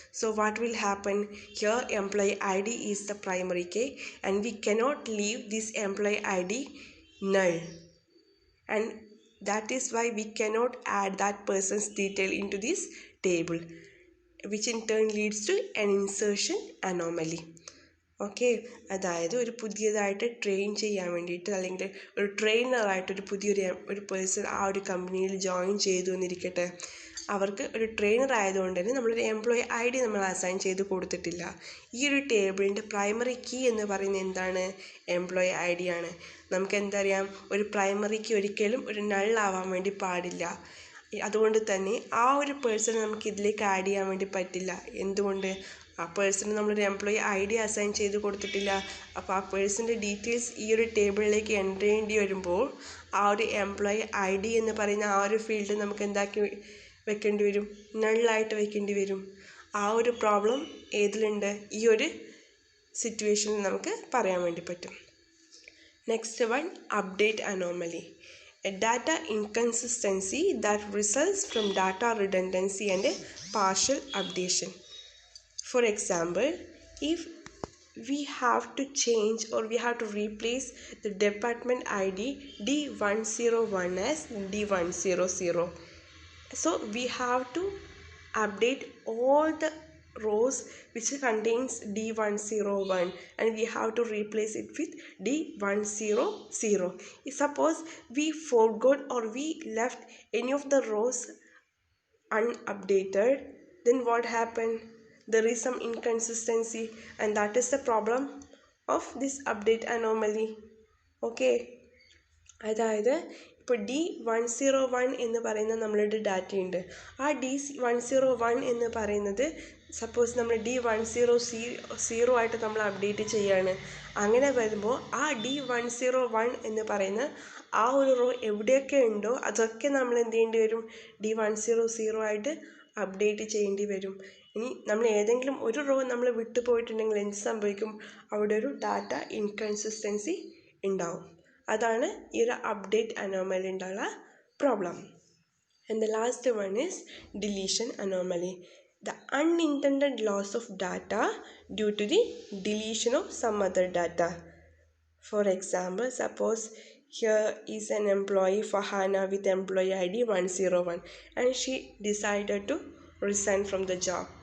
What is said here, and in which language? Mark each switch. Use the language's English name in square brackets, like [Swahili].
[English] So what will happen here? Employee ID is the primary key and we cannot leave this employee ID null, and that is why we cannot add that person's detail into this table, which in turn leads to an insertion anomaly. [Malayalam] Okay, അതായത് ഒരു പുതിയതായിട്ട് train ചെയ്യാൻ വേണ്ടിയിട്ട് അല്ലെങ്കിൽ ഒരു ട്രെയിനറായിട്ട് ഒരു person ആ ഒരു കമ്പനിയിൽ ജോയിൻ ചെയ്തു എന്നിരിക്കട്ടെ. അവർക്ക് ഒരു ട്രെയിനർ ആയതുകൊണ്ട് തന്നെ നമ്മളൊരു എംപ്ലോയി ഐ ഡി നമ്മൾ അസൈൻ ചെയ്ത് കൊടുത്തിട്ടില്ല. ഈ ഒരു ടേബിളിൻ്റെ പ്രൈമറി കീ എന്ന് പറയുന്നത് എന്താണ്? എംപ്ലോയി ഐ ഡി ആണ്. നമുക്ക് എന്തറിയാം? ഒരു പ്രൈമറി കീ ഒരിക്കലും ഒരു നള്ളാവാൻ വേണ്ടി പാടില്ല. അതുകൊണ്ട് തന്നെ ആ ഒരു പേഴ്സണെ നമുക്ക് ഇതിലേക്ക് ആഡ് ചെയ്യാൻ വേണ്ടി പറ്റില്ല. എന്തുകൊണ്ട്? ആ പേഴ്സണ് നമ്മളൊരു എംപ്ലോയി ഐ ഡി അസൈൻ ചെയ്ത് കൊടുത്തിട്ടില്ല. അപ്പോൾ ആ പേഴ്സൻ്റെ ഡീറ്റെയിൽസ് ഈ ഒരു ടേബിളിലേക്ക് എൻ്റർ ചെയ്യേണ്ടി വരുമ്പോൾ ആ ഒരു എംപ്ലോയി ഐ ഡി എന്ന് പറയുന്ന ആ ഒരു ഫീൽഡ് നമുക്ക് എന്താക്കി വെക്കേണ്ടി വരും? നള്ളായിട്ട് വെക്കേണ്ടി വരും. ആ ഒരു പ്രോബ്ലം ഏതിലുണ്ട്? ഈ ഒരു സിറ്റുവേഷനിൽ നമുക്ക് പറയാൻ വേണ്ടി പറ്റും. [English] Next one, update anomaly. A data inconsistency that results from data redundancy and a partial updation. For example, if we have to change or we have to replace the department ID D101 as D100. So we have to update all the rows which contains D101 and we have to replace it with D100. Suppose we forgot or we left any of the rows unupdated, then what happened? There is some inconsistency, and that is the problem of this update anomaly. Okay, [Malayalam] അതായത് ഇപ്പോൾ D101 എന്ന് പറയുന്ന നമ്മളുടെ ഡാറ്റയുണ്ട്. ആ D101 എന്ന് പറയുന്നത് suppose നമ്മൾ D100 ആയിട്ട് നമ്മൾ അപ്ഡേറ്റ് ചെയ്യാണ്. അങ്ങനെ വരുമ്പോൾ ആ D101 എന്ന് പറയുന്ന ആ ഒരു റോ എവിടെയൊക്കെ ഉണ്ടോ അതൊക്കെ നമ്മൾ എന്ത് ചെയ്യേണ്ടി വരും, D100 ആയിട്ട് അപ്ഡേറ്റ് ചെയ്യേണ്ടി വരും. ഇനി നമ്മൾ ഏതെങ്കിലും ഒരു റോ നമ്മൾ വിട്ടു പോയിട്ടുണ്ടെങ്കിൽ എന്ത് സംഭവിക്കും, അവിടെ ഒരു ഡാറ്റ ഇൻകൺസിസ്റ്റൻസി ഉണ്ടാവും. അതാണ് ഈ ഒരു അപ്ഡേറ്റ് അനോമലി ഉണ്ടാകുന്ന problem. [English] And the last one is deletion anomaly. The unintended loss of data due to the deletion of some other data. For example, suppose here is an employee Fahana with employee ID 101 and she decided to resign from the job.